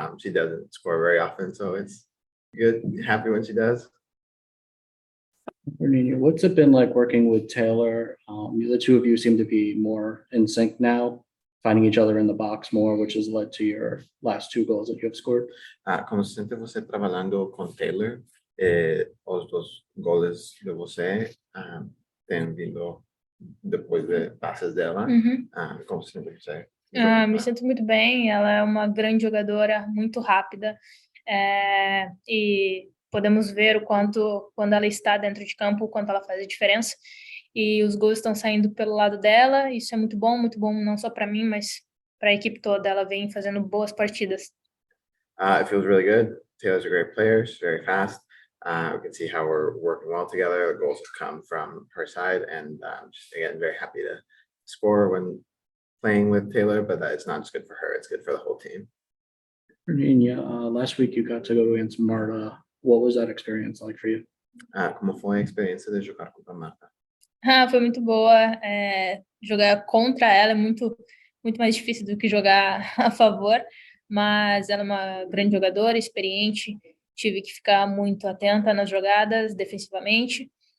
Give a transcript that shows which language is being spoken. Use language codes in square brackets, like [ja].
[en] She doesn't score very often, so it's good. Happy when she does. Bruninha, what's it been like working with Taylor? The two of you seem to be more in sync now, finding each other in the box more, which has led to your last 2 goals that you have scored. [pt] Como se sente você trabalhando com Taylor? Os 2 goles de você têm vindo depois de passes dela. Como se sente você? Me sinto muito bem, ela é uma grande jogadora, muito rápida, e podemos ver o quanto, quando ela está dentro de campo, o quanto ela faz a diferença, e os gols estão saindo pelo lado dela, isso é muito bom não só para mim, mas para a equipe toda, ela vem fazendo boas partidas. [en] It feels really good. Taylor's a great player, she's very fast. We can see how we're working well together. The goals have come from her side, and just again, very happy to score when playing with Taylor, but it's not just good for her, it's good for the whole team. Bruninha, last week you got to go against Marta. What was that experience like for you? [pt] Como foi a experiência de jogar contra a Marta? Foi muito boa. Jogar contra ela é muito mais difícil do que jogar a favor, mas ela é uma grande jogadora, experiente. Tive que ficar muito atenta nas jogadas, defensivamente.